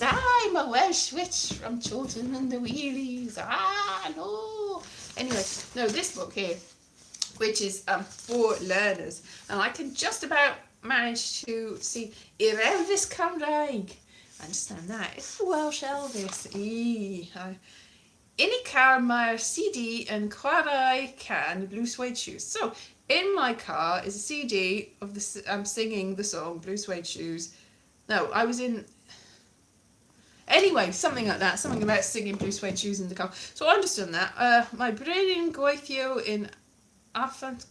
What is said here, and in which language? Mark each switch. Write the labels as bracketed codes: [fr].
[en] I'm a Welsh witch from Chorlton and the Wheelies. Ah, no. Anyway, no, this book here, which is for learners, and I can just about manage to see [cy] I'r Elvis Cymraeg. [en] Understand that. It's the Welsh Elvis. [cy] In y car mae'r CD yn chwarae can Blue Suede Shoes. [en] So, in my car is a CD of singing the song Blue Suede Shoes. No, I was in... Anyway, something like that. Something about singing Blue Suede Shoes in the car. So I understand that. My brain [cy] yn gweithio [en] in Affachnad.